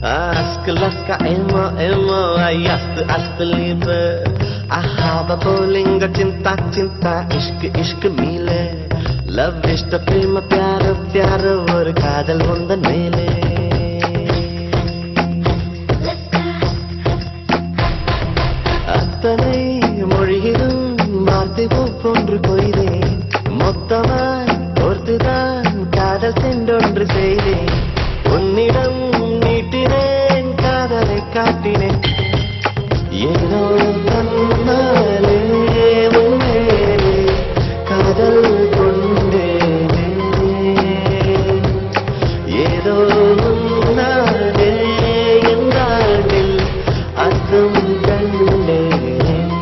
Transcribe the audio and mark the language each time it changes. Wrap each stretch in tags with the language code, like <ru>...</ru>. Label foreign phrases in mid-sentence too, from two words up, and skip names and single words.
<ta>Laska emo emo ayast ast liebe ahaba bolinga</ta> <ms>cinta cinta</ms> <hi>ishq ishq</hi> <ta>mile love ishta prema</ta> <hi>pyar pyar</hi> <ta>or காதல் உன்தன் மேலே அத்தனை மொழியிலும் வார்த்தை ஒன்று கொய்து மொத்தமா ஒன்றுடன் காதல் சென்றொன்று செய்தே உன்னிடம் நீட்டினேன் காதலை காட்டினேன் ஏனோ தன்னாலே உன்மேலே காதல் கொண்டேனே ஏதோ உன்னாலே என் நாளில் அர்த்தம் கண்டேனே</ta>